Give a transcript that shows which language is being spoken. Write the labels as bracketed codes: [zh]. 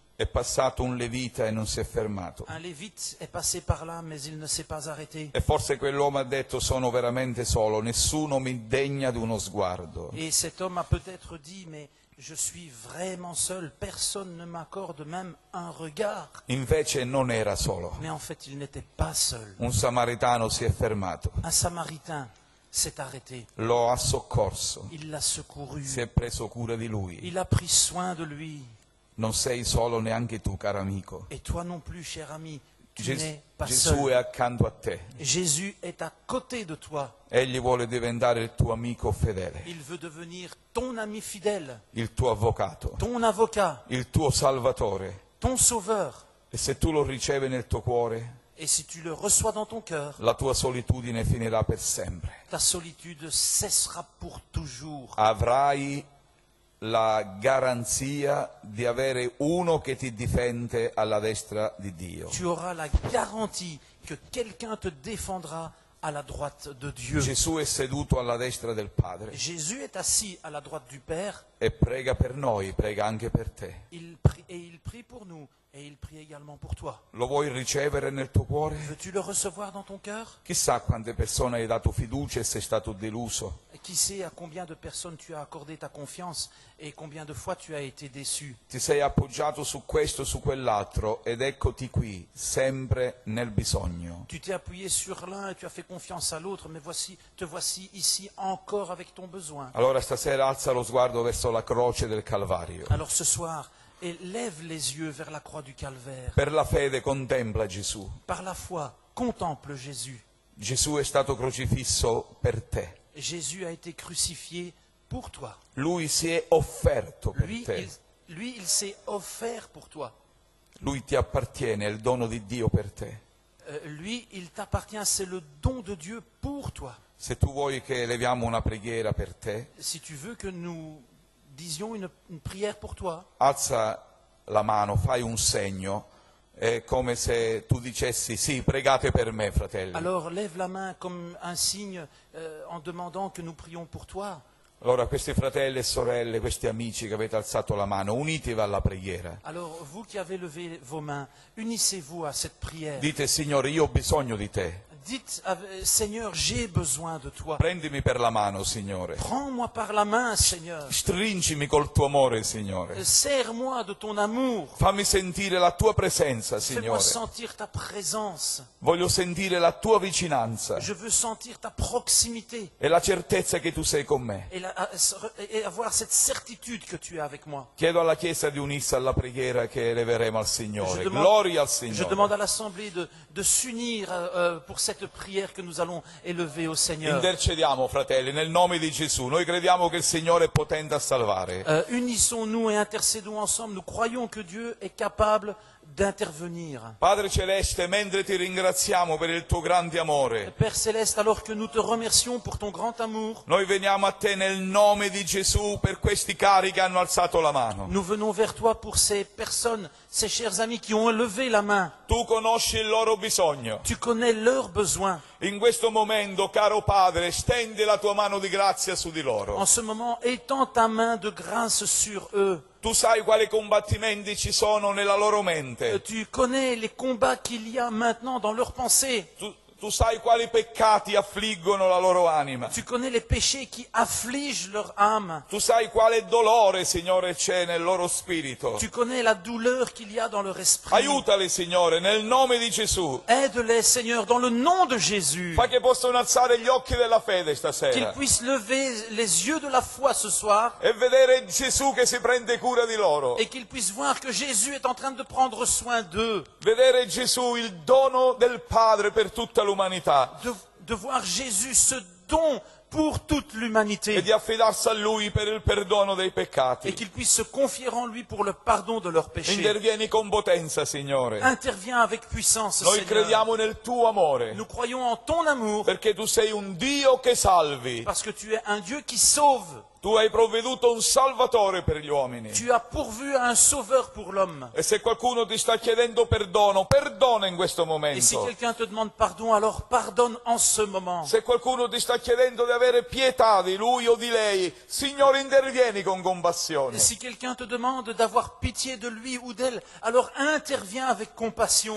[it] È passato un levita e non si è fermato. [fr] Un lévite est passé par là, mais il ne s'est pas arrêté. [it] E forse quell'uomo ha detto: sono veramente solo, nessuno mi degna di uno sguardo. [fr] Et cet homme a peut-être dit, mais je suis vraiment seul, personne ne m'accorde même un regard. [it] Invece non era solo. [fr] Mais en fait, il n'était pas seul. [it] Un samaritano si è fermato, [fr] Un Samaritain s'est arrêté, [it] lo ha soccorso, [fr] il l'a secouru, [it] si è preso cura di lui. [fr] il a pris soin de lui. [it] Non sei solo neanche tu, caro amico. [fr] Et toi non plus, cher ami, tu [it] Gesù [fr] n'es pas [it] Gesù è [fr] seul. [it] accanto a te. [fr] Jésus est à côté de toi. [it] Egli vuole diventare il tuo amico fedele, [fr] Il veut devenir ton ami fidèle, [it] il tuo avvocato, [fr] ton avocat, [it] il tuo salvatore. [fr] ton sauveur. [it] E se tu lo ricevi nel tuo cuore, [fr] Et si tu le reçois dans ton cœur, [it] la tua solitudine finirà per sempre. [fr] ta solitude cessera pour toujours. [it] Avrai la garanzia di avere uno che ti difende alla destra di Dio. [fr] Tu auras la garantie que quelqu'un te défendra à la droite de Dieu. [it] Gesù è seduto alla destra del Padre [fr] Jésus est assis à la droite du Père. [it] e prega per noi, prega anche per te. [fr] Il prie pour nous et il prie également pour toi. [it] Lo vuoi ricevere nel tuo cuore? [fr] Veux-tu le recevoir dans ton cœur? [it] Chissà quante persone hai dato fiducia e sei stato deluso. [fr] Qui sait à combien de personnes tu as accordé ta confiance et combien de fois tu as été déçu. [it] Ti sei appoggiato su questo, su quell'altro ed eccoti qui, sempre nel bisogno. [fr] Tu t'es appuyé sur l'un et tu as fait confiance à l'autre, mais te voici ici encore avec ton besoin. [it] Allora stasera alza lo sguardo verso la croce del Calvario. [fr] Alors ce soir, lève les yeux vers la croix du Calvaire. [it] Per la fede contempla Gesù. [fr] Par la foi, contemple Jésus. [it] Gesù è stato crocifisso per te. [fr] Jésus a été crucifié pour toi. [it] Lui si è offerto per [fr] Lui, [it] te. [fr] il s'est offert pour toi. [it] Lui ti appartiene, è il dono di Dio per te. [fr] Lui, il t'appartient, c'est le don de Dieu pour toi. [it] Se tu vuoi che eleviamo una preghiera per te, [fr] Si tu veux que nous disions une prière pour toi, [it] alza la mano, fai un segno, è come se tu dicessi sì, pregate per me, fratelli. [fr] alors lève la main comme un signe en demandant que nous prions pour toi. [it] Allora questi fratelli e sorelle, questi amici che avete alzato la mano, unitevi alla preghiera. [fr] Alors vous qui avez levé vos mains, unissez-vous à cette prière. [it] Dite, Signore, io ho bisogno di te. [fr] Dites, Seigneur, j'ai besoin de toi. [it] Prendimi per la mano, Signore. [fr] Prends-moi par la main, Seigneur. [it] Stringimi col tuo amore, Signore. [fr] Serre-moi de ton amour. [it] Fammi sentire la tua presenza, [fr] Fais-moi [it] Signore. [fr] sentir ta présence. [it] Voglio sentire la tua vicinanza [fr] Je veux sentir ta proximité [it] e la certezza che tu sei con me. [fr] et avoir cette certitude que tu es avec moi. [it] Chiedo alla Chiesa di unirsi alla preghiera che eleveremo al Signore. [fr] Je demande- [it] Gloria al [fr] Je [it] Signore. [fr] demande à l'Assemblée de s'unir pour cette prière que nous allons élever au Seigneur. [it] Intercediamo, fratelli, nel nome di Gesù. Noi crediamo che il Signore è potente a salvare. [fr] Unissons-nous et intercédons ensemble. Nous croyons que Dieu est capable d'intervenir. [it] Padre Celeste, mentre ti ringraziamo per il tuo grande amore, [fr] Père Céleste, alors que nous te remercions pour ton grand amour, [it] noi veniamo a te nel nome di Gesù per questi cari che hanno alzato la mano. [fr] nous venons vers toi pour ces personnes, ces chers amis qui ont levé la main. [it] Tu conosci il loro bisogno. [fr] Tu connais leurs besoins. [it] In questo momento, caro Padre, stendi la tua mano di grazia su di loro. [fr] En ce moment, étends ta main de grâce sur eux. [it] Tu sai quali combattimenti ci sono nella loro mente. [fr] Tu connais les combats qu'il y a maintenant dans leurs pensées. [it] Tu sai quali peccati affliggono la loro anima. [fr] Tu connais les péchés qui affligent leur âme. [it] Tu sai quale dolore, Signore, c'è nel loro spirito. [fr] Tu connais la douleur qu'il y a dans leur esprit. [it] Aiutali, Signore, nel nome di Gesù. [fr] Aide-les, Seigneur, dans le nom de Jésus. [it] Fa che possano alzare gli occhi della fede [fr] Qu'ils [it] stasera [fr] puissent lever les yeux de la foi ce soir [it] e vedere Gesù che si prende cura di loro. [fr] et qu'ils puissent voir que Jésus est en train de prendre soin d'eux. [it] Vedere Gesù, il dono del Padre per tutta l'umanità. [fr] De voir Jésus, ce don pour toute [it] E [fr] l'humanité. [it] di affidarsi a Lui per il perdono dei [fr] Et [it] peccati. [fr] qu'ils puissent se confier en lui pour le pardon de leurs péchés. [it] Intervieni con potenza, Signore. [fr] Interviens avec puissance, [it] Noi [fr] Seigneur. [it] crediamo nel tuo amore, [fr] Nous croyons en ton amour [it] perché tu sei un Dio che salvi. [fr] parce que tu es un Dieu qui sauve. [it] Tu hai provveduto un Salvatore per gli uomini. [fr] Tu as pourvu à un sauveur pour l'homme. [it] E se qualcuno ti sta chiedendo perdono, perdona in questo [fr] Et si [it] momento. [fr] quelqu'un te demande pardon, alors pardonne en ce moment. [it] Se qualcuno ti sta chiedendo di avere pietà di lui o di lei, Signore, intervieni con compassione. [fr] Si quelqu'un te demande d'avoir pitié de lui ou d'elle, alors interviens avec compassion.